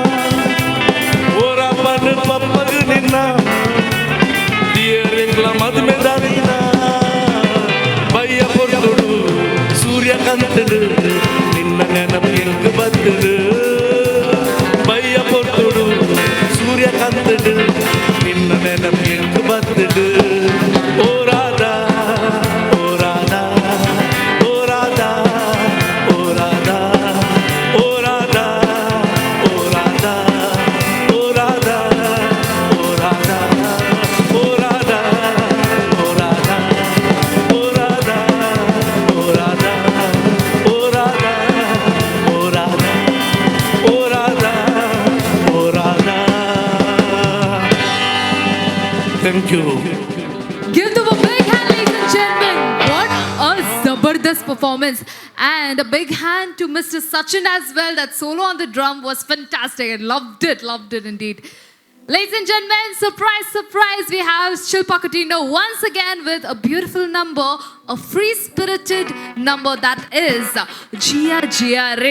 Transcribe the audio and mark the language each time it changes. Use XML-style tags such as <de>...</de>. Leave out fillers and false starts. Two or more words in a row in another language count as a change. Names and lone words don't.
<tcy>ಓರಪ್ಪನ ಪಪ್ಪಗ ನಿನ್ನ ಈಯರೆಂಗ್ಲ ಮದುವೆ ದಾದಿನ ಬಯ್ಯ ಪೊರ್ತುಡು ಸೂರ್ಯಕಾಂತಡು ನಿನ್ನ ನೆನಪು ಎಂಕ್ ಬತ್ತದು ಬಯ್ಯ ಪೊರ್ತುಡು ಸೂರ್ಯಕಾಂತಡು ನಿನ್ನ ನೆನಪು ಎಂಕ್ ಬತ್ತದು ಓ ರಾಧಾ ಓ ರಾಧಾ ಓ ರಾಧಾ ಓ ರಾಧಾ ಓ ರಾಧಾ ಓ ರಾಧಾ ಓ ರಾಧಾ ಓ ರಾಧಾ ಓ ರಾಧಾ ಓ ರಾಧಾ ಓ ರಾಧಾ ಓ ರಾಧಾ ಓ ರಾಧಾ ಓ ರಾಧಾ ಓ ರಾಧಾ ಓ ರಾಧಾ.</tcy> <en>Thank you. Give them a big hand, ladies and gentlemen. What a Zabardast performance. And a big hand to Mr. Sachin as well. That solo on the drum was fantastic. I loved it indeed. Ladies and gentlemen, surprise, surprise. We have Shilpa Coutinho once again with a beautiful number, a free-spirited number that is Jia Jia Re.</en>